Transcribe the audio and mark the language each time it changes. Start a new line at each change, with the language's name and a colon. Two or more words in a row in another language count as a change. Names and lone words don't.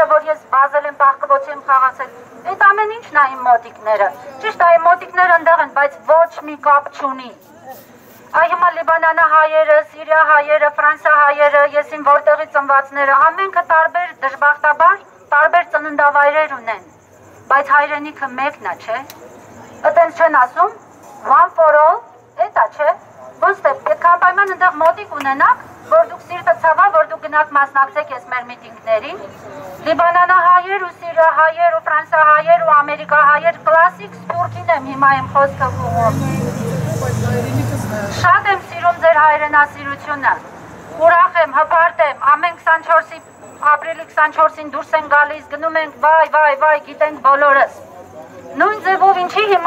Armenian: որ ես բազել եմ պահկվոցի եմ խաղացել, այդ ամեն ինչն է իմ մոտիկները, ճիշտ է, իմ մոտիկները ընդեղ են, բայց ոչ մի կապ չունի։ Այ հիմա Լիբանանա հայերը, Սիրիա հայերը, Ֆրանսիա հայերը, ես իմ որտեղի ծնվածները, ամենքը տարբեր դժբախտաբար, տարբեր ծննդավայրեր ունեն, բայց հայրենիքը մեկն է, չէ։ Այդպես չեն ասում,
English: one for all,
Armenian: էդ է, չէ։ Ոնց է, պետք է պայման ընդեղ մոտիկ ունենաք, որ դուք սիրտը ցավա, որ դուք գնաք մասնակցեք ես մեր միտինգներին։ Լիբանանա հայեր ու Սիրիա հայեր ու Ֆրանսիա հայեր ու Ամերիկա հայեր, կլասիկ սպորտին եմ հիմա իմ խոսքը ուղղում։ Շատ եմ սիրում ձեր հայրենասիրությունը, ուրախ եմ, հպարտ եմ, ամեն 24-ի, ապրիլի 24-ին դուրս են գալիս, գնում ենք վայ, գիտենք բոլորս։ Նույն ձևով ինչի հիմա